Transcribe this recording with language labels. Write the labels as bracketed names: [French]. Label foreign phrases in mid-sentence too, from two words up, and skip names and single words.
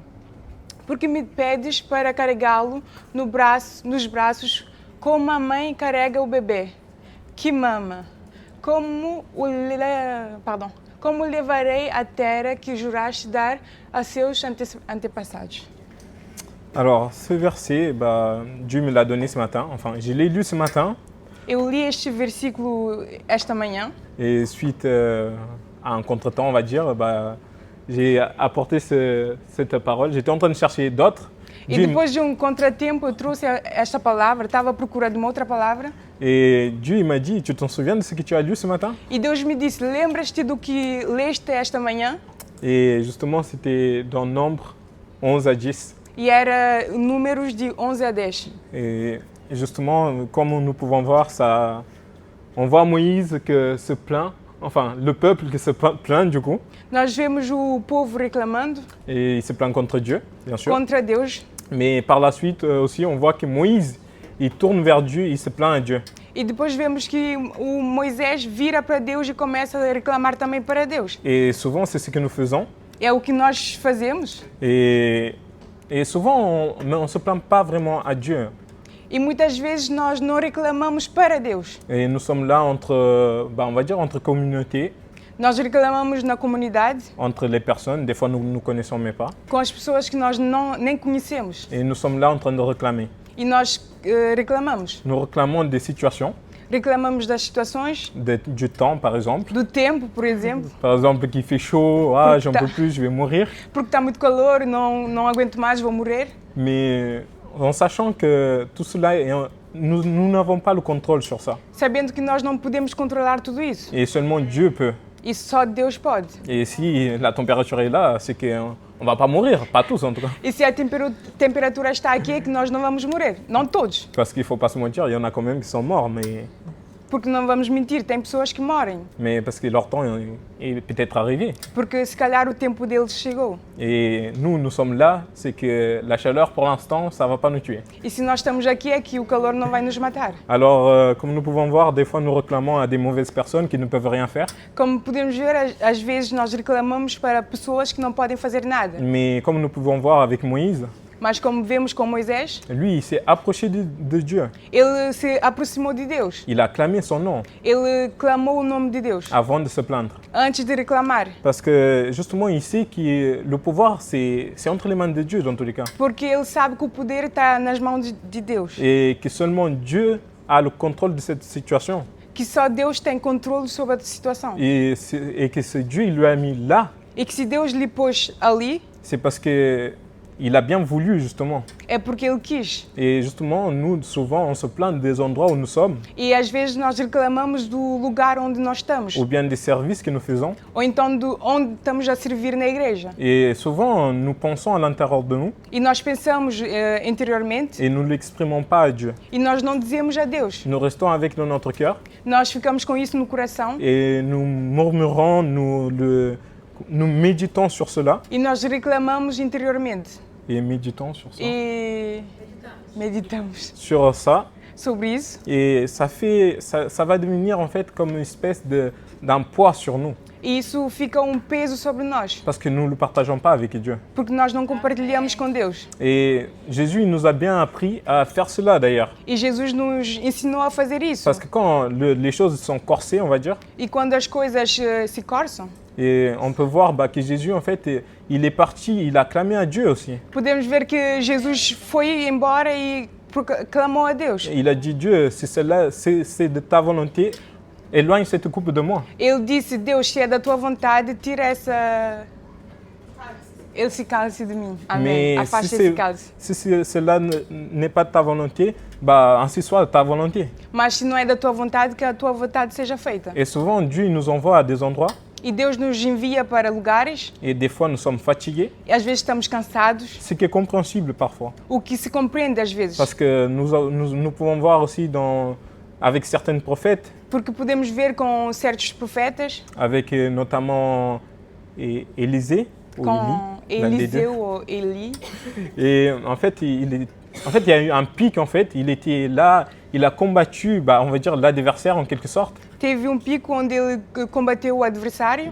[Portuguese] Porque me pedes para carregá-lo nos braços como a mãe carrega o bebê que mama? Como levarei a terra que juraste dar a seus antepassados? [French] Alors, ce verset, Dieu me l'a donné ce matin. Enfin, je l'ai lu ce matin. [Portuguese] Eu li este versículo esta manhã. [French] Et suite à un contretemps, on va dire, j'ai apporté cette parole. J'étais en train de chercher d'autres. [Portuguese] E depois de contratempo, eu trouxe esta palavra, estava procurando uma outra palavra. [French] Et Dieu il m'a dit, tu t'en souviens de ce que tu as lu ce matin? [Portuguese] E Deus me disse, lembras-te do que leste esta manhã? [French] Et justement, c'était dans Nombre 11 à 10. [Portuguese] E era Números de 11 a 10. [French] Et justement, comme nous pouvons voir, on voit Moïse qui se plaint, enfin le peuple qui se plaint du coup. [Portuguese] Nós vemos o povo reclamando. [French] Et il se plaint contre Dieu, bien sûr. [Portuguese] Contra Deus. [French] Mais par la suite aussi, on voit que Moïse, il tourne vers Dieu, il se plaint à Dieu. [Portuguese] E depois vemos que o Moisés vira para Deus e começa a reclamar também para Deus. [French] Et souvent, c'est ce que nous faisons. [Portuguese] É o que nós fazemos. [French] Et souvent, on ne se plaint pas vraiment à Dieu. [Portuguese] E muitas vezes nós não reclamamos para Deus. [French] Et nous sommes là entre, on va dire, entre communautés. [Portuguese] Nós reclamamos na comunidade. [French] Entre les personnes, des fois nous ne nous connaissons même pas. [Portuguese] Com as pessoas que nós nem conhecemos. [French] Et nous sommes là en train de réclamer. [Portuguese] E nós reclamamos. [French] Nous réclamons des situations. [Portuguese] Reclamamos das situações. [French] Du temps, par exemple. [Portuguese] Do tempo, por exemplo. [French] Par exemple, qu'il fait chaud, j'en peux plus, je vais mourir. [Portuguese] Porque está muito calor, não aguento mais, vou morrer. [French] Mais en sachant que tout cela, nous n'avons pas le contrôle sur ça. [Portuguese] Sabendo que nós não podemos controlar tudo isso. [French] Et seulement Dieu peut. [Portuguese] E só Deus pode. [French] Et si la température est là, c'est qu'on ne va pas mourir, pas tous en tout cas. [Portuguese] E se a temperatura está aqui, é que nós não vamos morrer. Não todos. [French] Parce qu'il ne faut pas se mentir, il y en a quand même qui sont morts, mais... [Portuguese] Porque não vamos mentir, tem pessoas que morrem. [French] Mais parce que leur temps est peut-être arrivé. [Portuguese] Porque se calhar o tempo deles chegou. [French] Et nous sommes là, c'est que la chaleur pour l'instant, ça ne va pas nous tuer. [Portuguese] E se nós estamos aqui, é que o calor não vai nos matar. [French] Alors, comme nous pouvons voir, des fois nous réclamons à des mauvaises personnes qui ne peuvent rien faire. [Portuguese] Como podemos ver, às vezes nós reclamamos para pessoas que não podem fazer nada. [French] Mais comme nous pouvons voir avec Moïse, [Portuguese] mas como vemos com Moisés, [French] lui, il s'est approché de Dieu. [Portuguese] Ele se aproximou de Deus. [French] Il a clamé son nom. [Portuguese] Ele clamou o nome de Deus. [French] Avant de se plaindre. [Portuguese] Antes de reclamar. [French] Parce que justement, il sait que le pouvoir, c'est entre les mains de Dieu dans tous les cas. [Portuguese] Porque ele sabe que o poder está nas mãos de Deus. [French] Et que seulement Dieu a le contrôle de cette situation. [Portuguese] Que só Deus tem controle sobre a situação. [French] Et que ce Dieu, il lui a mis là. [Portuguese] E que se Deus lhe pôs ali, [French] c'est parce que il a bien voulu justement. [Portuguese] É porque Ele quis. [French] Et justement, nous, souvent, on se plaint des endroits où nous sommes, [Portuguese] E às vezes nós reclamamos do lugar onde nós estamos. [French] ou bien des services que nous faisons. [Portuguese] Ou então de onde estamos a servir na igreja. [French] Et souvent, nous pensons à l'intérieur de nous [Portuguese] E nós pensamos interiormente [French] et nous ne l'exprimons pas à Dieu. [Portuguese] e nós não dizemos a Deus. [French] Nous restons avec dans notre cœur [Portuguese] Nós ficamos com isso no coração [French] et nous murmurons, nous méditons sur cela. [Portuguese] e nós reclamamos interiormente. [French] Et méditons sur ça. [Portuguese] E meditamos [French] Sur ça. [Portuguese] sobre isso. [French] Et ça va devenir en fait comme une espèce d'un poids sur nous. [Portuguese] E isso fica peso sobre nós. [French] Parce que nous ne le partageons pas avec Dieu. [Portuguese] Porque nós não compartilhamos com Deus. [French] Et Jésus il nous a bien appris à faire cela d'ailleurs. [Portuguese] E Jesus nos ensinou a fazer isso. [French] Parce que quand les choses sont corsées, on va dire, [Portuguese] E quando as coisas se corçam, [French] et on peut voir que Jésus en fait, il est parti, il a clamé à Dieu aussi. [Portuguese] podemos ver que Jesus foi embora e clamou a Deus. [French] Et il a dit Dieu, si c'est de ta volonté, éloigne cette coupe de moi. [Portuguese] Ele disse, Deus, se é da tua vontade, tira esse cálice de mim. Amém. [French] Mais [Portuguese] Afasta esse cálice. [French] si cela n'est pas de ta volonté, ainsi soit ta volonté. [Portuguese] Mas se não é da tua vontade, que a tua vontade seja feita. [French] Et souvent, Dieu il nous envoie à des endroits, [Portuguese] E Deus nos envia para lugares, [French] et des fois nous sommes fatigués, [Portuguese] e às vezes estamos cansados, [French] ce qui est compréhensible parfois. [Portuguese] o que se compreende às vezes. [French] Parce que nous pouvons voir aussi avec certains prophètes, [Portuguese] Porque podemos ver com certos profetas, [French] avec notamment Élisée, ou [Portuguese] com [French] Élie, l'un des deux. [Portuguese] Eliseu ou Eli. [French] Et en fait, il y a eu un pic, en fait, il était là, il a combattu, on va dire, l'adversaire en quelque sorte. [Portuguese] Teve pico onde ele combateu o adversário,